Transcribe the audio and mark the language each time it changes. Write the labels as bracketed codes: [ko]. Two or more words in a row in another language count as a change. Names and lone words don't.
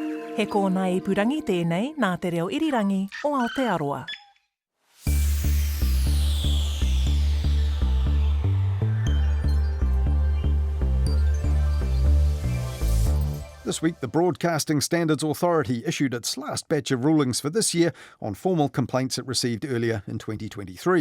[mi] He kōna ipurangi tēnei nā te reo irirangi o Aotearoa. [en] This week, the Broadcasting Standards Authority issued its last batch of rulings for this year on formal complaints it received earlier in 2023.